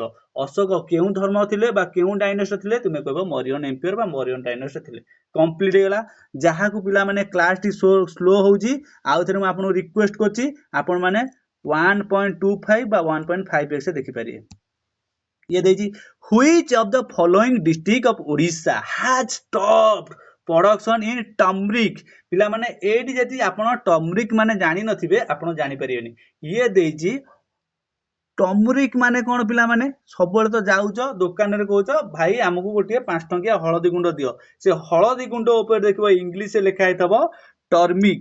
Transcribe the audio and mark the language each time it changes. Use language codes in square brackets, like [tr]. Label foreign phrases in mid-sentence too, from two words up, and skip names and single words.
[or] ଅଶୋକ କେଉଁ ଧର୍ମ ଥିଲେ ବା କେଉଁ ଡାଇନେଷ୍ଟ ଥିଲେ ତୁମେ କହିବ [en] Maurya empire [or] ବା [en] Mauryan dynasty [or] ଥିଲେ। କମ୍ପ୍ଲିଟ ହେଇଗଲା। ଯାହାକୁ ପିଲାମାନେ କ୍ଲାସଟି ସ୍ଲୋ ହଉଛି ଆଉ ଥରେ ମୁଁ ଆପଣଙ୍କୁ ରିକ୍ୱେଷ୍ଟ କରୁଛି ଆପଣ ମାନେ 1.25 ବା 1.5x ଦେଖିପାରିବେ। ଇଏ ଦେଇଛି [en] which of the following district of Odisha has stopped production in turmeric। [or] ପିଲାମାନେ ଏଇଠି ଯଦି ଆପଣ ଟର୍ମରିକ ମାନେ ଜାଣିନଥିବେ ଆପଣ ଜାଣିପାରିବେନି। ଇଏ ଦେଇଛି ଟର୍ମରିକ ମାନେ କଣ ପିଲାମାନେ, ସବୁବେଳେ ତ ଯାଉଛ ଦୋକାନରେ କହୁଛ ଭାଇ ଆମକୁ ଗୋଟିଏ 5 ଟଙ୍କିଆ ହଳଦୀ ଗୁଣ୍ଡ ଦିଅ। ସେ ହଳଦୀ ଗୁଣ୍ଡ ଉପରେ ଦେଖିବ ଇଂଲିଶରେ ଲେଖା ହେଇଥିବ ଟର୍ମିକ।